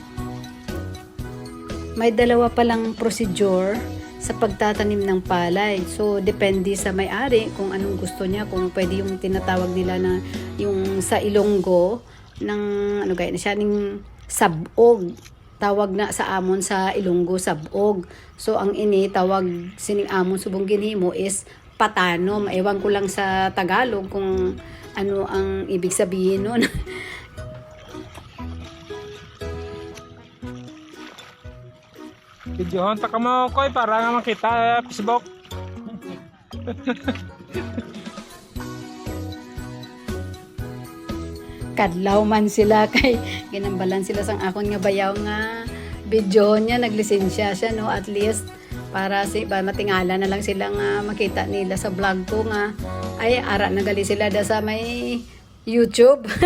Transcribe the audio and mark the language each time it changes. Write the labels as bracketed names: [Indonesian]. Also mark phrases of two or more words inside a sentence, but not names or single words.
[Filipino] May dalawa palang procedure sa pagtatanim ng palay. So, depende sa may-ari kung anong gusto niya. Kung pwede yung tinatawag nila na yung sa Ilonggo ng gaya na siya, ng sabog. [Hiligaynon] Tawag na sa amon sa Ilonggo, sabog. So, ang ini tawag sining amon subong ginhimo is patano. [Filipino] Ewan ko lang sa Tagalog kung ano ang ibig sabihin nun. [Hiligaynon] Videohan ta ka mo koy para nga makita Facebook. Kadlaw man sila kay ginambalan sila sang akon nga bayaw nga video niya, naglisensya siya, no, [English] at least [Hiligaynon] para matingala na lang sila nga makita nila sa vlog ko nga ay ara nagali sila da sa may YouTube.